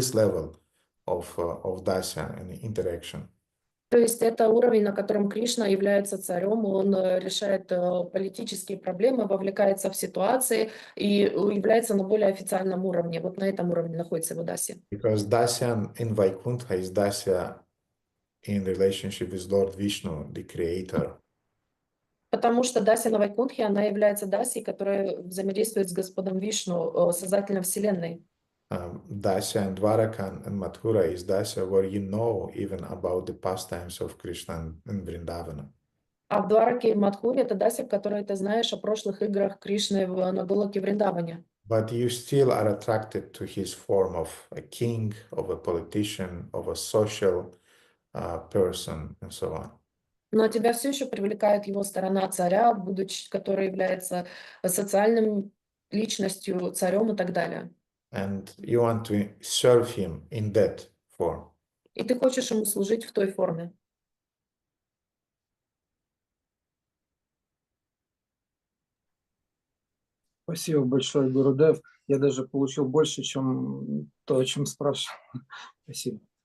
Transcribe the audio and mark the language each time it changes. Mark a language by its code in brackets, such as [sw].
[en] This level of Dasya and interaction. [ru] То есть это уровень, на котором Кришна является царем, он решает политические проблемы, вовлекается в ситуации и является на более официальном уровне. Вот на этом уровне находится его Дасья. [en] Because Dasya in Vaikuntha is Dasya in relationship with Lord Vishnu, the creator. [ru] Потому что Дасья на Вайкунтхе, она является Дасьей, которая взаимодействует с Господом Вишну, создателем Вселенной. [en] Dasya and Dwaraka and Mathura is Dasya where you know even about the pastimes of Krishna in Vrindavana. [ru] А в Двараке и в Мадхуре это Дасья, в которой ты знаешь о прошлых играх Кришны на Голоке Вриндаване. [en] But you still are attracted to his form of a king, of a politician, of a social person, and so on. [ru] Но тебя все еще привлекает его сторона царя, который является социальным личностью, царем и так далее. [en] And you want to serve him in that form. [ru] И ты хочешь ему служить в той форме. Спасибо большое, Гурудев. Я даже получил больше, чем то, о чем спрашивал. Спасибо.